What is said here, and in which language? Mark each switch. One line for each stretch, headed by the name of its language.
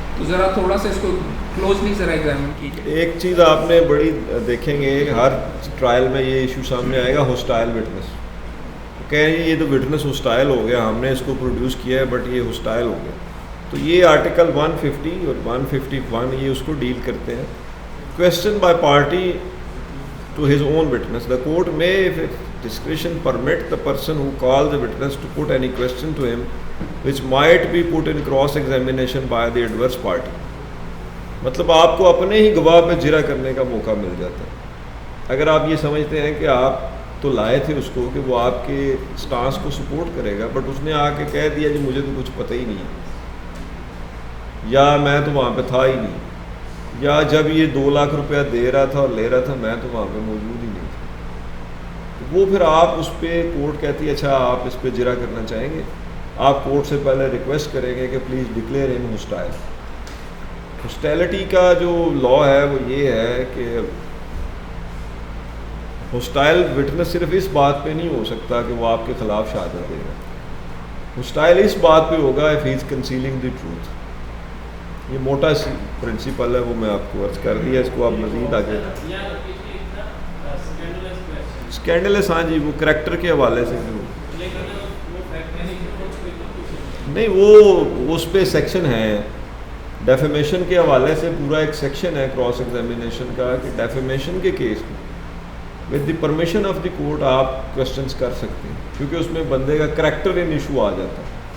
Urdu: تو ذرا تھوڑا سا اس کو کلوزلی ذرا ایگزامن کیجیے. ایک چیز آپ نے بڑی دیکھیں گے ہر ٹرائل میں یہ ایشو سامنے آئے گا, ہوسٹائل وٹنس. کہیں گے یہ تو وٹنس ہوسٹائل ہو گیا, ہم نے اس کو پروڈیوس کیا ہے بٹ یہ ہوسٹائل ہو گیا. تو یہ آرٹیکل 150 اور 151 یہ اس کو ڈیل کرتے ہیں.
English: Question by party to his own witness, the court میں if discretion permit the person who calls the witness to put any question to him which might be put in cross examination by the adverse party.
Urdu: مطلب آپ کو اپنے ہی گواہ پہ جرا کرنے کا موقع مل جاتا ہے. اگر آپ یہ سمجھتے ہیں کہ آپ تو لائے تھے اس کو کہ وہ آپ کے سٹانس کو سپورٹ کرے گا, بٹ اس نے آ کے کہہ دیا جی مجھے تو کچھ پتہ ہی نہیں ہے, یا میں تو وہاں پہ تھا ہی نہیں, یا جب یہ 2 لاکھ روپیہ دے رہا تھا اور لے رہا تھا میں تو وہاں پہ موجود ہی نہیں تھا, تو وہ پھر آپ اس پہ کورٹ کہتی ہے اچھا آپ اس پہ جرا کرنا چاہیں گے, آپ کورٹ سے پہلے ریکویسٹ کریں گے کہ پلیز ڈکلیئر ہم ہوسٹائل. ہوسٹیلٹی کا جو لا ہے وہ یہ ہے کہ ہوسٹائل وٹنس صرف اس بات پہ نہیں ہو سکتا کہ وہ آپ کے خلاف شہادت دے گا. ہوسٹائل اس بات پہ ہوگا
English: if he is concealing the truth.
Urdu: یہ موٹا سی پرنسپل ہے, وہ میں آپ کو عرض کر دیا, اس کو آپ مزید آگے. اسکینڈلس, ہاں جی, وہ کریکٹر کے حوالے سے جو نہیں, وہ اس پہ سیکشن ہے ڈیفیمیشن کے حوالے سے, پورا ایک سیکشن ہے کراس ایگزامینیشن کا کہ ڈیفیمیشن کے کیس میں
English: with the permission of the court
Urdu: آپ کویسچنس کر سکتے ہیں, کیونکہ اس میں بندے کا کریکٹر ان ایشو آ جاتا ہے.